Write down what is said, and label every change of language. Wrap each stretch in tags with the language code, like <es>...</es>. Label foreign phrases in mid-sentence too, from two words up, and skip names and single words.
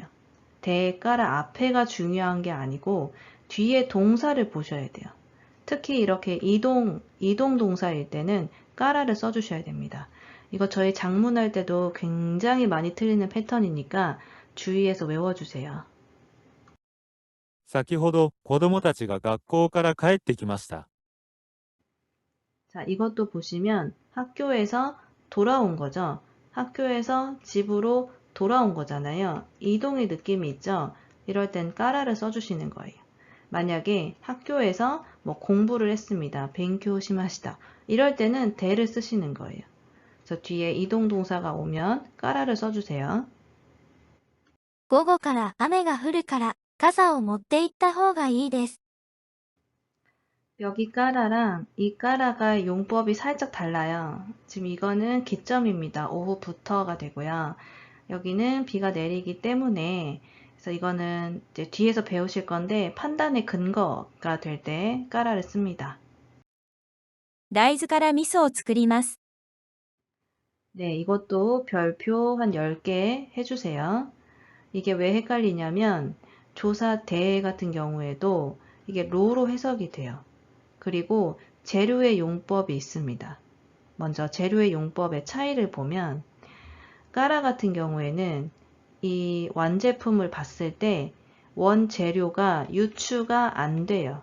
<ko>대, 까라 앞에가 중요한 게 아니고 뒤에 동사를 보셔야 돼요. 특히 이렇게 이동 동사일 때는 까라를 써주셔야 됩니다. 이거 저희 작문할 때도 굉장히 많이 틀리는 패턴이니까 주의해서 외워주세요.</ko> <ja>先ほど子供たちが学校から帰ってきました。</ja> <ko>자, 이것도 보시면 학교에서 돌아온 거죠. 학교에서 집으로 돌아온 거잖아요. 이동의 느낌이 있죠. 이럴 땐 까라를 써주시는 거예요. 만약에 학교에서 뭐 공부를 했습니다.</ko> <ja>勉強しました.</ja> <ko>이럴 때는 대를 쓰시는 거예요. 그래서 뒤에 이동 동사가 오면 까라를 써주세요.</ko> <ja>午後から雨が降るから、傘を持って行った方がいいです。</ja> <ko>여기 까라랑 이 까라가 용법이 살짝 달라요. 지금 이거는 기점입니다. 오후부터가 되고요. 여기는 비가 내리기 때문에 그래서 이거는 이제 뒤에서 배우실 건데 판단의 근거가 될 때 까라를 씁니다.</ko> <ja>大豆から味噌を作ります。</ja> <ko>네, 이것도 별표 한 10개 해주세요. 이게 왜 헷갈리냐면 조사 대 같은 경우에도 이게 로로 해석이 돼요. 그리고 재료의 용법이 있습니다. 먼저 재료의 용법의 차이를 보면 까라 같은 경우에는 이 완제품을 봤을 때 원재료가 유추가 안 돼요.</ko>